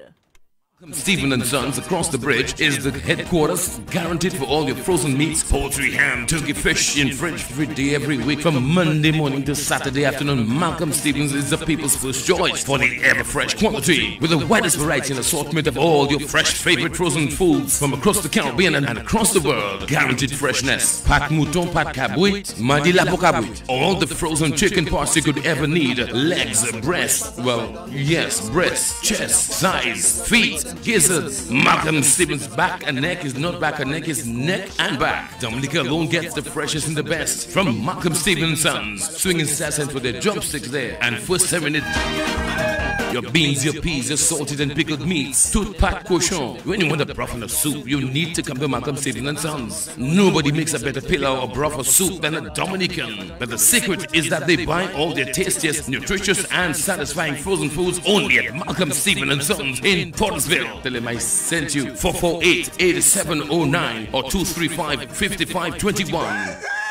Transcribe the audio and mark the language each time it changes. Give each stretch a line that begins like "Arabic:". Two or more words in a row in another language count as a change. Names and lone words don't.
English: Stephen and Sons across the bridge is the headquarters, guaranteed for all your frozen meats, poultry, ham, turkey, fish in French every day, every week, from Monday morning to Saturday afternoon. Malcolm Stevens is the people's first choice for the ever-fresh quality, with the widest variety and assortment of all your fresh favorite frozen foods from across the Caribbean and across the world. Guaranteed freshness.
Saint Lucian Creole French: Pat mouton, pat cabouit, madi la cabouit.
English: All the frozen chicken parts you could ever need. Legs, breast, well, yes, breast, chest, thighs, feet, gizzards. Malcolm Stevens' back and neck is not back and neck, is neck and back. Dominica alone gets the freshest and the best from Malcolm Stevens' Sons. Swinging sassant for their drumsticks there and first serving it. Your beans, your peas, your salted and pickled meats,
Saint Lucian Creole French: tout pat cochon.
English: When you want a broth and a soup, you need to come to Malcolm Stevens & Sons. Nobody makes a better pillau or broth or soup than a Dominican. But the secret is that they buy all their tastiest, nutritious and satisfying frozen foods only at Malcolm Stevens & Sons in Portersville. Tell them I sent you. 448-8709 or 235-5521.